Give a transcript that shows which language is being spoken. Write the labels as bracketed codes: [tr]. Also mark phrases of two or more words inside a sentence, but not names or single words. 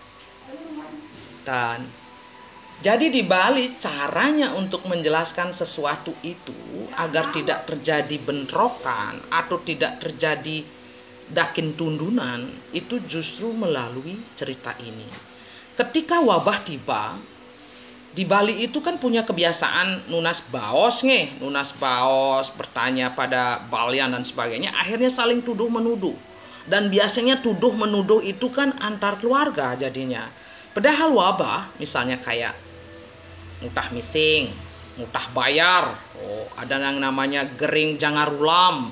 [id] Dan jadi di Bali caranya untuk menjelaskan sesuatu itu agar tidak terjadi bentrokan atau tidak terjadi dakin tundunan itu justru melalui cerita ini. Ketika wabah tiba, di Bali itu kan punya kebiasaan [ban] nunas baos [id] nih, [ban] nunas baos, [id] bertanya pada balian dan sebagainya, akhirnya saling tuduh menuduh. Dan biasanya tuduh menuduh itu kan antar keluarga jadinya. Padahal wabah misalnya kayak [ban] mutah mising, mutah bayar, [id] ada yang namanya [ban] gering jangarulam.